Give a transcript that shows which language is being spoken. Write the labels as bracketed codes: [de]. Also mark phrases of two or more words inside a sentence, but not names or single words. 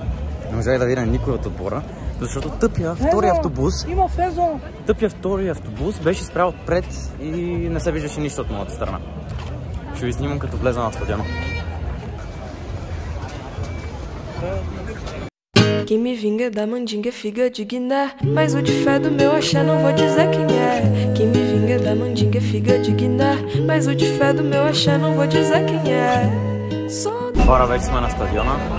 [bg] Не можах да видя никой от отбора, защото тъпия втория автобус беше спрял отпред и не се виждаше нищо от моята страна. Ще ви снимам като влезам в стадиона. [pt] Quem me vinga da mandinga é figa de Guiné, mas o de fé do meu axé não vou dizer quem é. Quem me vinga da mandinga é figa de Guiné, mas o de fé do meu axé não vou dizer quem é. [bg] Хора, вече сме на стадиона.